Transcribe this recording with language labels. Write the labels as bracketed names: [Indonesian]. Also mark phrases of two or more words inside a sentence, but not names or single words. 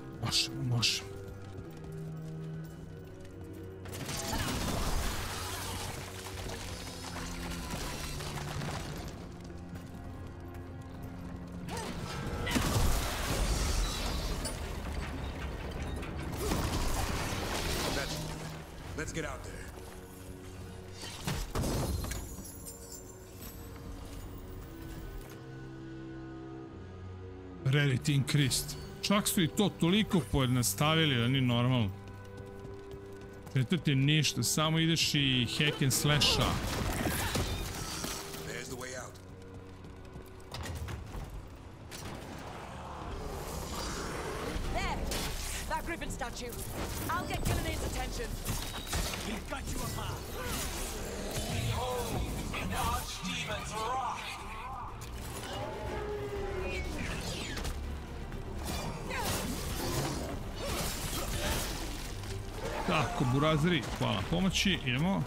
[Serbian] Možemo, možemo. [English] Let's get out there. Rarity increased. [Serbian] Čak su i to toliko pojednostavili da nije normalno. To ti je ništa, samo ideš i [English] hack and slash-a. There's the way out. There! That griffin statue. I'll get Gillinane's attention. He's got you apart. Behold, an archdemon's wrath. [Serbian] Tako, burazeri, hvala pomoći, idemo.